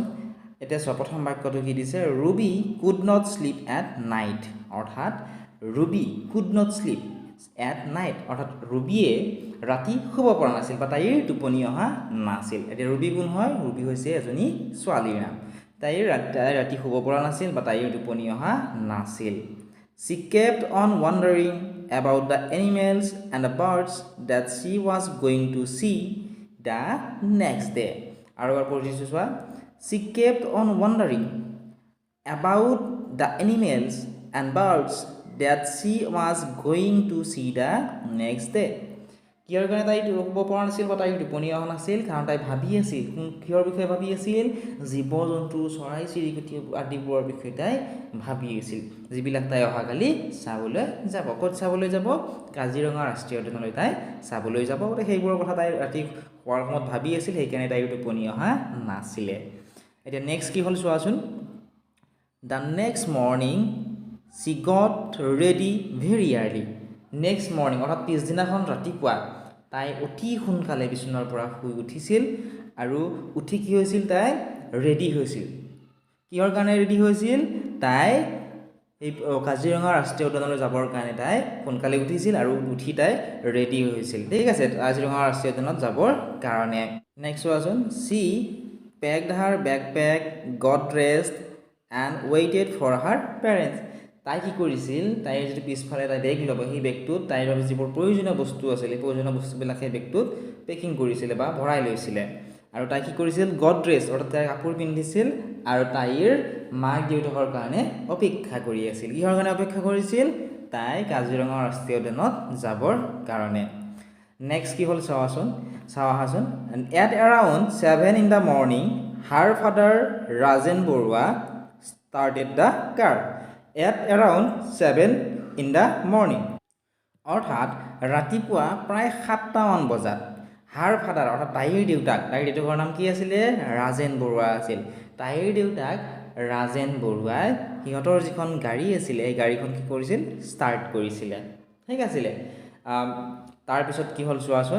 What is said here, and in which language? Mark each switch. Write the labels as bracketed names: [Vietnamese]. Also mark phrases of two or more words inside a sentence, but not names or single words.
[Assamese] এতিয়া চোৱা, প্ৰথম বাক্যটো কি দিছে, [English] Ruby could not sleep at night. [Assamese] অৰ্থাৎ [English] Ruby could not sleep at night, [Assamese] অৰ্থাৎ ৰুবিয়ে ৰাতি শুব পৰা নাছিল বা তাইৰ টোপনি অহা নাছিল। এতিয়া ৰুবি কোন হয়? ৰুবি হৈছে এজনী ছোৱালীৰ নাম। তাইৰ ৰাতি শুব পৰা নাছিল বা তাইৰ টোপনি অহা নাছিল। [English] She kept on wondering about the animals and the birds that she was going to see the next day. [Assamese] আৰু এবাৰ পঢ়িছোঁ চোৱা, [English] she kept on wondering about the animals and birds that she was going to see the next day. [Assamese] কিহৰ কাৰণে তাই শুব পৰা নাছিল বা তাইৰ টোপনি অহা নাছিল? কাৰণ তাই ভাবি আছিল, কিহৰ বিষয়ে ভাবি আছিল? জীৱ জন্তু, চৰাই চিৰিকটি আদিবোৰৰ বিষয়ে তাই ভাবি আছিল, যিবিলাক তাই অহাকালি চাবলৈ যাব। ক'ত চাবলৈ যাব? কাজিৰঙা ৰাষ্ট্ৰীয় উদ্যানলৈ তাই চাবলৈ যাব। গতিকে সেইবোৰৰ কথা তাই ৰাতি শোৱাৰ সময়ত ভাবি আছিল, সেইকাৰণে তাইৰ টোপনি অহা নাছিলে। এতিয়া নেক্সট কি হ'ল চোৱাচোন। [English] the next morning she got ready very early. next morning [Assamese] অৰ্থাৎ পিছদিনাখন ৰাতিপুৱা তাই অতি সোনকালে বিচনাৰ পৰা শুই উঠিছিল আৰু উঠি কি হৈছিল? তাই ৰেডি হৈছিল। কিহৰ কাৰণে ৰেডি হৈছিল? তাই এই কাজিৰঙা ৰাষ্ট্ৰীয় উদ্যানলৈ যাবৰ কাৰণে তাই সোনকালে উঠিছিল আৰু উঠি তাই ৰেডি হৈছিল, ঠিক আছে, কাজিৰঙা ৰাষ্ট্ৰীয় উদ্যানত যাবৰ কাৰণে। নেক্সট চোৱাচোন, [English] she packed her backpack, got dressed and waited for her parents. [Assamese] তাই কি কৰিছিল? তাইৰ যিটো পিছফালে তাই বেগ ল'ব, সেই বেগটোত তাইৰ বাবে যিবোৰ প্ৰয়োজনীয় বস্তু আছিল, সেই প্ৰয়োজনীয় বস্তুবিলাক সেই বেগটোত পেকিং কৰিছিলে বা ভৰাই লৈছিলে। আৰু তাই কি কৰিছিল? [English] got dressed, [Assamese] অৰ্থাৎ তাই কাপোৰ পিন্ধিছিল আৰু তাইৰ মাক দেউতাকৰ কাৰণে অপেক্ষা কৰি আছিল। কিহৰ কাৰণে অপেক্ষা কৰিছিল? তাই কাজিৰঙা ৰাষ্ট্ৰীয় উদ্যানত যাবৰ কাৰণে। নেক্সট কি হ'ল চাৱাচোন, আহাচোন। [English] at around 7 in the morning, her father ৰাজেন বৰুৱা started the car. At around 7 in the morning, [Assamese] অৰ্থাৎ ৰাতিপুৱা প্ৰায় 7টামান বজাত [English] her father [Assamese] অৰ্থাৎ তাইৰ দেউতাকৰ নাম কি আছিলে? ৰাজেন বৰুৱা আছিল। তাইৰ দেউতাক ৰাজেন বৰুৱাই সিহঁতৰ যিখন গাড়ী আছিলে এই গাড়ীখন কি কৰিছিল? ষ্টাৰ্ট কৰিছিলে, ঠিক আছিলে। তাৰপিছত কি হ'ল চোৱাচোন।